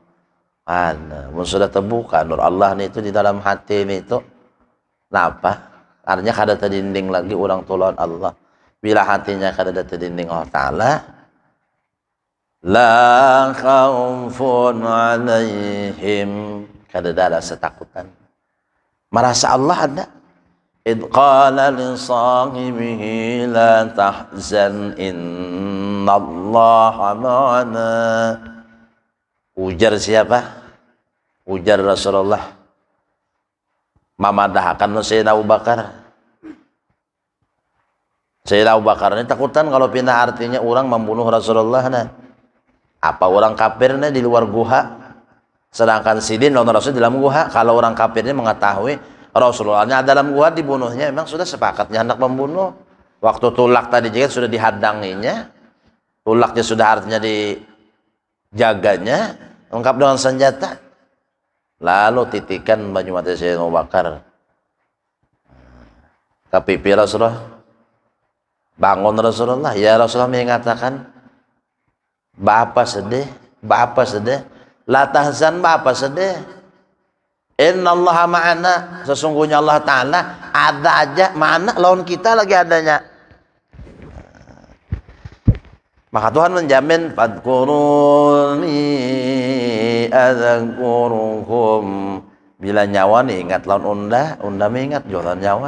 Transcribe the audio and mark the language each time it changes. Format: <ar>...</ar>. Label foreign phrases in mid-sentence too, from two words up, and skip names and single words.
<bjn>Mun sudah terbuka nur Allah itu di dalam hati itu, nah apa? Artinya kada terdinding lagi orang tolong Allah. Bila hatinya kada terdinding Allah Ta'ala,</bjn> <ar>لا خوف عليهم,</ar> <bjn>kada ada setakutan. Merasa Allah ada.</bjn> <ar>إذ قال لصاحبه لا تحزن إن الله معنا.</ar> <bjn>Ujar siapa? Ujar Rasulullah. Mamadahkan Sayyidina Abu Bakar. Sayyidina Abu Bakar ini takutan kalau pindah artinya orang membunuh Rasulullah nah. Apa orang kafirnya di luar guha, sedangkan sidin lawan Rasul di dalam guha. Kalau orang kafirnya mengetahui Rasulullahnya dalam guha, dibunuhnya memang sudah sepakatnya hendak membunuh. Waktu tulak tadi juga sudah dihadanginya, tulaknya sudah artinya dijaganya, lengkap dengan senjata. Lalu titikan baju mati Sayyidina Abu Bakar ke pipi Rasulullah, bangun Rasulullah. Ya Rasulullah mengatakan, Bapak sedih,</bjn> <ar>لا تحزن,</ar> <bjn>Bapak sedih.</bjn> <ar>إن الله معنا,</ar> <bjn>sesungguhnya Allah Ta'ala ada aja, mana lawan kita lagi adanya. Maka Tuhan menjamin,</bjn> <ar>فاذكروني أذكركم.</ar> <bjn>Bila nyawa nih ingat lawan unda mengingat jualan nyawa.</bjn>